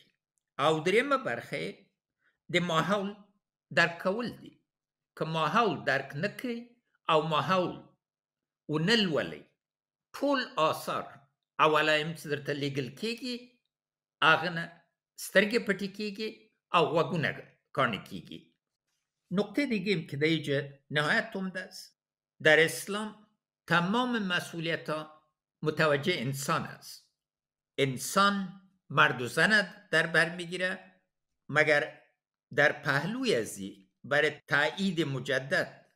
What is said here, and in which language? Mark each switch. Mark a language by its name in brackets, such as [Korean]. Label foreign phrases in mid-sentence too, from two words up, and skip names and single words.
[Pashto] او درېیمه برخه د ماحول درک کول دي. که ماحول درک نه کړي او ماحول ونه لولئ، ټول آثار او علایم چې درته لیږل کېږي هغه نه سترګې پټې کېږي او غوږونه کاڼه کېږي. [Persian] نقطه دیگه که در اینجا نهایت عمده است، در اسلام تمام مسئولیت ها متوجه انسان است. انسان مرد و زن در بر میگیره، مگر در پهلوی ازی برای تایید مجدد